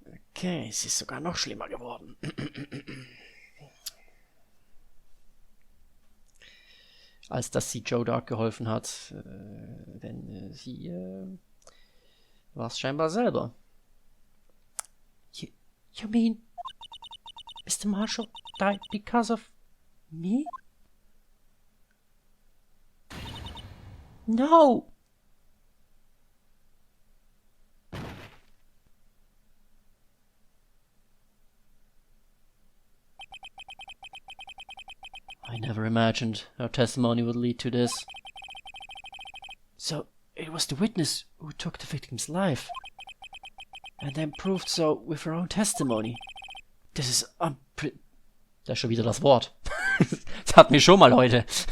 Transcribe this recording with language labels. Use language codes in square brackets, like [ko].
[de] Okay, es ist sogar noch schlimmer geworden. Als dass sie Joe Dark geholfen hat, denn sie war es scheinbar selber. [en] You mean Mr. Marshall died because of me? No! I never imagined our testimony would lead to this. So, it was the witness who took the victim's life, and then proved so with her own testimony. This is [de] Da ist schon wieder das Wort. Das hatten wir schon mal heute.